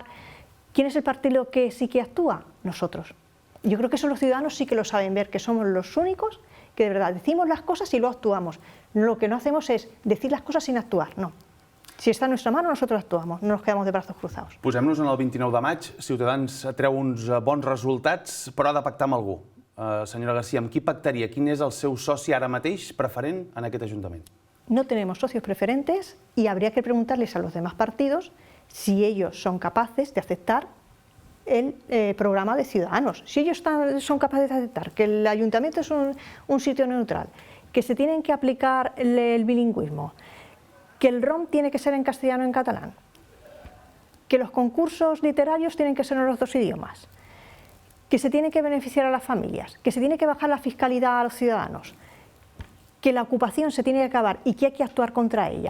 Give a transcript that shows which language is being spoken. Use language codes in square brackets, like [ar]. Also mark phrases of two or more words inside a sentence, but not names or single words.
[es] ¿Quién es el partido que sí que actúa? Nosotros. Yo creo que eso los ciudadanos sí que lo saben ver, que somos los únicos que de verdad decimos las cosas y luego actuamos. Lo que no hacemos es decir las cosas sin actuar, no. [ca] Si està en nostra [es] mano, nosotros actuamos, no nos quedamos de brazos cruzados. [ca] Posem-nos en el 29 de maig. Ciutadans treu uns bons resultats, però ha de pactar amb algú. Senyora García, amb qui pactaria? Quin és el seu soci ara mateix preferent en aquest Ajuntament? [es] No tenemos socios preferentes y habría que preguntarles a los demás partidos si ellos son capaces de aceptar el programa de Ciudadanos. Si ellos son capaces de aceptar que el Ayuntamiento es un sitio neutral, que se tienen que aplicar el bilingüismo, que el ROM tiene que ser en castellano y en catalán, que los concursos literarios tienen que ser en los 2 idiomas, que se tiene que beneficiar a las familias, que se tiene que bajar la fiscalidad a los ciudadanos, que la ocupación se tiene que acabar y que hay que actuar contra ella.